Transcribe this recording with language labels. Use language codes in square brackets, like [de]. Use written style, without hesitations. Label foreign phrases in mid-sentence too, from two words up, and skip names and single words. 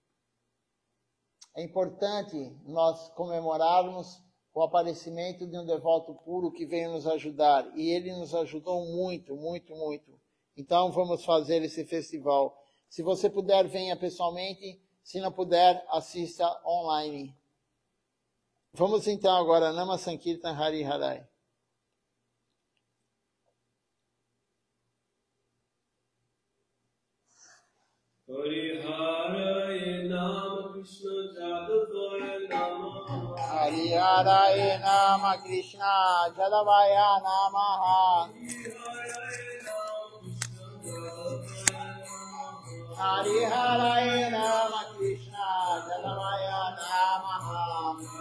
[pt] É importante nós comemorarmos o aparecimento de um devoto puro que veio nos ajudar. E ele nos ajudou muito, muito, muito. Então vamos fazer esse festival. Se você puder, venha pessoalmente. Se não puder, assista online. Vamos então agora, [sa] नाम सङ्कीर्तन हरि हरये. हरि हरये नम कृष्ण यादवाय नम हरि हरये नम कृष्ण यादवाय नमः हरि हरये नम कृष्ण यादवाय नमः Hari Harai Nama Krishna Jadavaya Namaha